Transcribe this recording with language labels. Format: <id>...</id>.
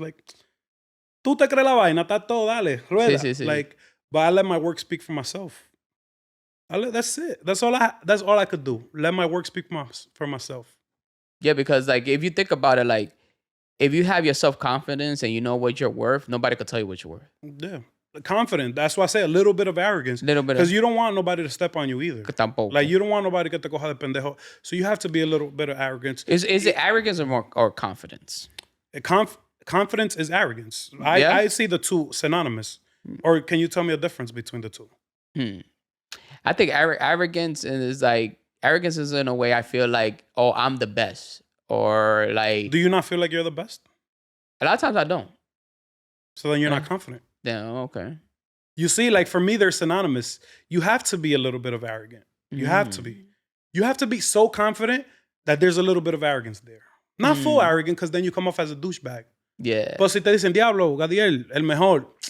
<es>Like tú te crees la vaina, está todo, dale, rueda. Sí.</es> <en>Like. But I let my work speak for myself. That's it. That's all I could do. Let my work speak for myself. Yeah, because like if you think about it, like if you have your self-confidence and you know what you're worth, nobody could tell you what you're worth. Yeah. Confident. That's why I say a little bit of arrogance. Because you don't want nobody to step on you either.</en> <es>Tampoco.</es> <en>Like you don't want nobody</en> <es>que te coja de pendejo.</es> <en>So you have to be a little bit of arrogance. Is it arrogance or confidence? Confidence is arrogance. I see the two synonymous. Or can you tell me a difference between the two? I think arrogance is in a way I feel like, oh, I'm the best. Or like... Do you not feel like you're the best? A lot of times I don't. So then you're not confident. Yeah, okay. You see, like for me, they're synonymous. You have to be a little bit of arrogant. You have to be. You have to be so confident that there's a little bit of arrogance there. Not full arrogant, because then you come off as a douchebag. Yeah.</en> <es>But si te dicen, diablo, Gadiel, el mejor.</es>